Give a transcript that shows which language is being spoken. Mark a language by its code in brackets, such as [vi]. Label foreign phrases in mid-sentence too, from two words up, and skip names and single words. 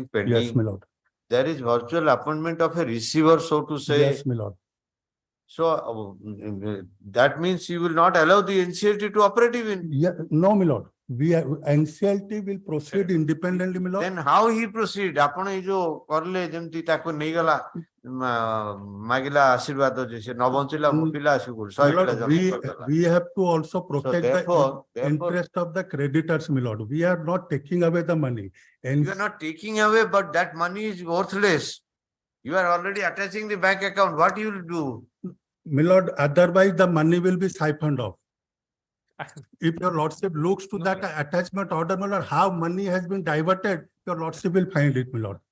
[en] Yes, pending. my lord. There is virtual appointment of a receiver, so to say. Yes, my lord. So that means you will not allow the NCLT to operate even. Yeah, no, my lord. We are, NCLT will proceed independently, my lord. Then how he proceed? [or] ଆପଣ ଏଇ ଯୋଉ କରିଲେ ଯେମିତି ତାକୁ ନେଇଗଲା ମାଗିଲା ଆଶୀର୍ବାଦ ଯେ ସେ ନ ବଞ୍ଚିଲା ମୋ ପିଲା ଆସିବ [en] My [or] ଶହେ ପିଲା [en] lord, [or] ଜନ୍ମ କରିଦେଲା। [en] we have to also protect therefore- the interest of the creditors, my lord. We are not taking away the money. And You are not taking away, but that money is worthless. You are already attaching the bank account. What you will do? my lord, otherwise the money will be siphoned off. If your lordship looks to that attachment order, my lord, how money has been diverted, your lordship will find it, my lord.